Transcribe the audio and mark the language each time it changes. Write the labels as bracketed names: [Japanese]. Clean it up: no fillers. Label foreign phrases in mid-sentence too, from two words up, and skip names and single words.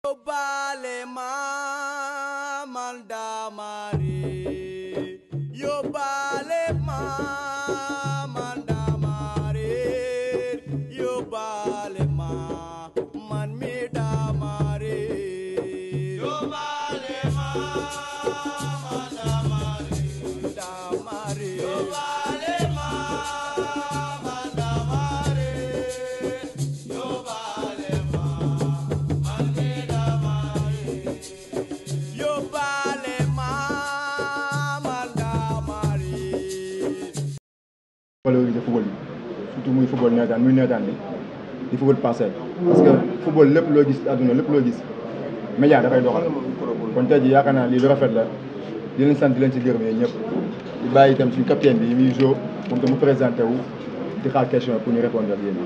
[Wolof] Yobale ma mandamari, yobale ma mandamari, yobale ma man mi damari, yobale ma mandamari, damari, yobale ma mandamari, yobale ma man mi damari, yobale ma mandamari. valoriser football bi surtout muy football nawetaan muy nawetaan bi di football parcelle [French] parce que [Wolof] football lépp loo gis àdduna lépp loo gis média dafay doxal kon tey jii yaakaar naa lii lu rafet la di leen sant di leen si gërëm yéen ñëpp di bàyyi itam suñu capitaine bi muy Jo moom tam mu présenté wu di xaar [French] question pour [Wolof] ñu répondre ak yéen.